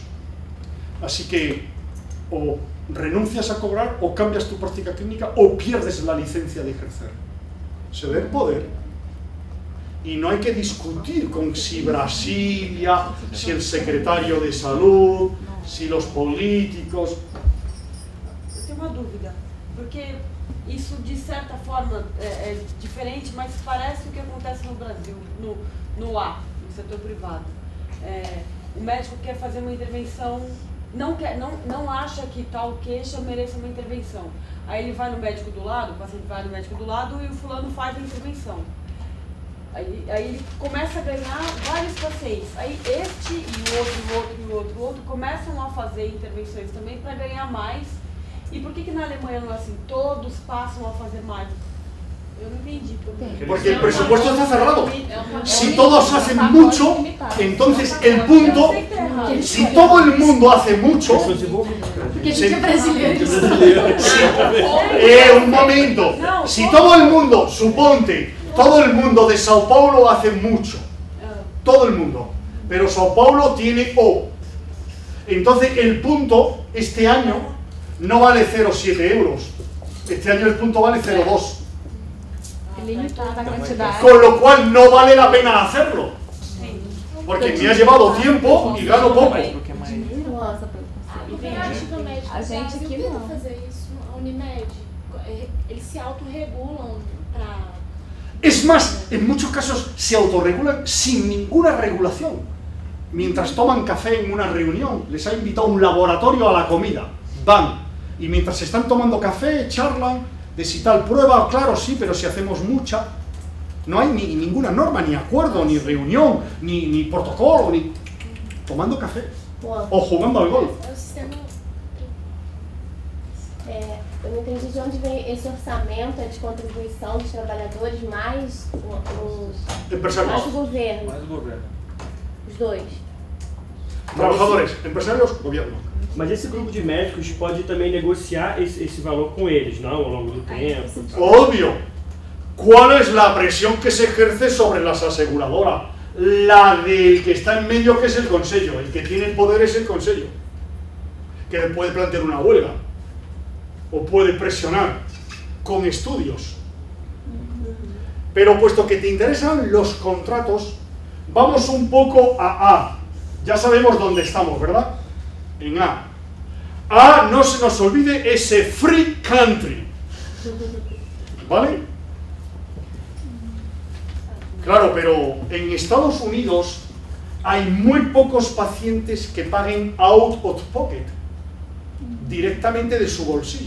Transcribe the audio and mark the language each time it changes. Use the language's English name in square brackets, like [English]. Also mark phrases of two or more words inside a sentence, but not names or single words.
[Spanish] Así que o renuncias a cobrar, o cambias tu práctica clínica, o pierdes la licencia de ejercer. Se ve el poder. Y no hay que discutir con si Brasilia, si el secretario de salud, si los políticos. [Portuguese] Eu tenho uma dúvida, porque isso de certa forma é diferente, mas parece o que acontece no Brasil, no setor privado. O médico quer fazer uma intervenção, não acha que tal queixa mereça uma intervenção. Aí ele vai no médico do lado, o paciente vai no médico do lado e o fulano faz a intervenção. Aí ele começa a ganhar vários pacientes. Aí este e o outro começam a fazer intervenções também para ganhar mais. E por que na Alemanha não é assim? Todos passam a fazer mais. Eu não entendi. [Spanish] Porque el presupuesto está cerrado. Si todos hacen mucho, entonces el punto, si todo el mundo hace mucho, un momento, si todo el mundo, suponte, todo el mundo de Sao Paulo hace mucho, todo el mundo, pero Sao Paulo tiene O, entonces el punto este año no vale 0,7 euros, este año el punto vale 0,2. Con lo cual no vale la pena hacerlo, porque me ha llevado tiempo y gano poco. [Portuguese] A gente aqui não. Fazer isso, a Unimed, eles se autorregulam para... [Spanish] Es más, en muchos casos se autorregulan sin ninguna regulación. Mientras toman café en una reunión, les ha invitado un laboratorio a la comida, van, y mientras están tomando café, charlan de si tal prueba, claro, sí, pero si hacemos mucha, no hay ninguna norma, ni acuerdo, ni reunión, ni protocolo, ni tomando café, o jugando al golf. [Portuguese] É o sistema... Eu não entendi de onde vem esse orçamento de contribuição dos trabalhadores, mais [Spanish] Empresarios. [Portuguese] o governo. Mais o governo. Os dois. [Spanish] Trabajadores, empresarios, gobierno. [Portuguese] Mas esse grupo de médicos pode também negociar esse valor com eles, não? Ao longo do tempo. [Spanish] Obvio. ¿Cuál es la presión que se ejerce sobre las aseguradoras? La del que está en medio, que es el Consello. El que tiene el poder es el Consello, que puede plantear una huelga o puede presionar con estudios. Pero puesto que te interesan los contratos, vamos un poco a A. Ya sabemos dónde estamos, ¿verdad? En A. A, no se nos olvide ese [English] free country. [Spanish] ¿Vale? Claro, pero en Estados Unidos hay muy pocos pacientes que paguen [English] out of pocket, [Spanish] directamente de su bolsillo.